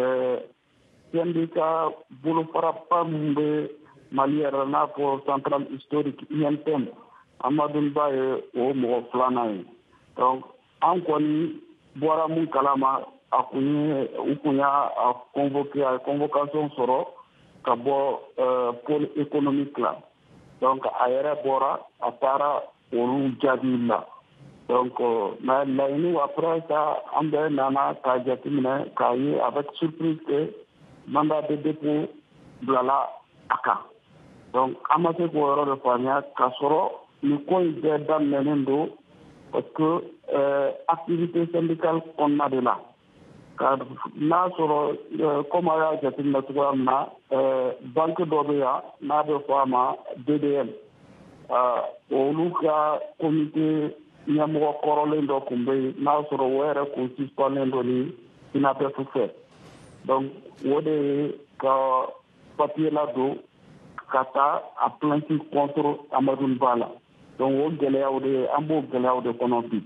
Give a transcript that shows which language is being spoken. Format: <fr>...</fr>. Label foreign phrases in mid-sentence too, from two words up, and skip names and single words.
<bm>syndicat bolofaraba min bɛ Mali yɛrɛ n'a fɔ</bm> <fr>central historique</fr> <bm>INTM Hamadoun Ba ye o mɔgɔ filanan ye donc an kɔni bɔra mun kalama u kun y'a convoqué a ye convocation sɔrɔ ka bɔ pôle économique la donc a yɛrɛ bɔra a taara olu jaabi la</bm> <fr>donc mais</fr> <bm>laɲini</bm> <fr>après ça</fr> <bm>an bɛɛ nana k'a jateminɛ k'a ye</bm> <fr>avec surprise que mandat de dépôt</fr> <bm>bilala a kan donc an ma se k'o yɔrɔ de faamuya k'a sɔrɔ nin ko in bɛɛ daminɛnen don</bm> <fr>parce que activité syndicale</fr> <bm>kɔnɔna de la n'a sɔrɔ comme a y'a jateminɛ cogoya min na banque dɔ bɛ yan n'a bɛ fɔ a ma DDL olu ka comité ɲɛmɔgɔ kɔrɔlen dɔ tun bɛ yen n'a sɔrɔ o yɛrɛ kun suspendelen don ni Sinabefu fɛ donc o de ye ka papier ladon ka taa a</bm> <fr>plainte contre</fr> <bm>Hamadoun Ba la donc o gɛlɛyaw de an b'o gɛlɛyaw de kɔnɔ bi.</bm>